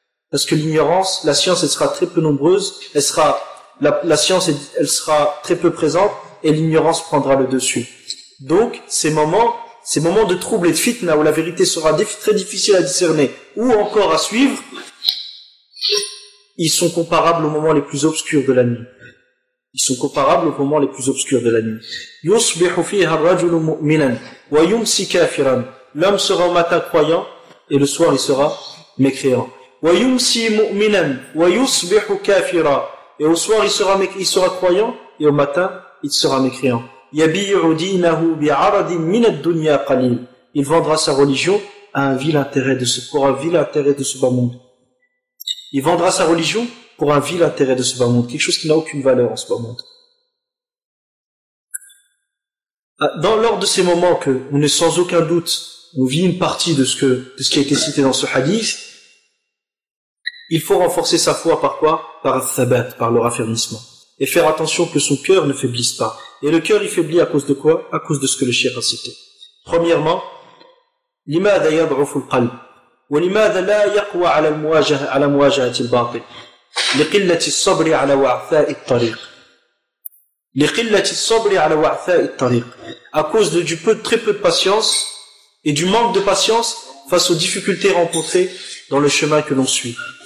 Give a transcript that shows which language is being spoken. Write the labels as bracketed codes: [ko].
[fr] Parce que l'ignorance, la science, elle sera très peu nombreuse, la science sera très peu présente, et l'ignorance prendra le dessus. Donc, ces moments de trouble et de fitna où la vérité sera très difficile à discerner ou encore à suivre, ils sont comparables aux moments les plus obscurs de la nuit. [ar] يصبح فيها الرجل مؤمنا ويمسي كافرا. [fr] L'homme sera au matin croyant et le soir il sera mécréant. [ar] ويمسي مؤمنا ويصبح كافرا. [fr] Et au soir il sera croyant et au matin il sera mécréant. [ar] يَبِيعُ دِينَهُ بِعَرَضٍ مِنَ الدُّنْيَا قَلِيلٍ. [fr] Il vendra sa religion pour un vil intérêt de ce bas monde. Il vendra sa religion pour un vil intérêt de ce bas monde, quelque chose qui n'a aucune valeur en ce bas monde. Lors de ces moments que on est sans aucun doute, on vit une partie de ce qui a été cité dans ce hadith, il faut renforcer sa foi par quoi ? Par al-thabat, par le raffermissement. Et faire attention que son cœur ne faiblisse pas. Et le cœur, il faiblit à cause de quoi ? À cause de ce que le cheikh a cité. Premièrement, [ar] لماذا يضعف القلب ولماذا لا يقوى على مواجهة الباطل لقلة الصبر على وعثاء الطريق لقلة الصبر على وعثاء الطريق. [fr] À cause de très peu de patience et du manque de patience face aux difficultés rencontrées dans le chemin que l'on suit.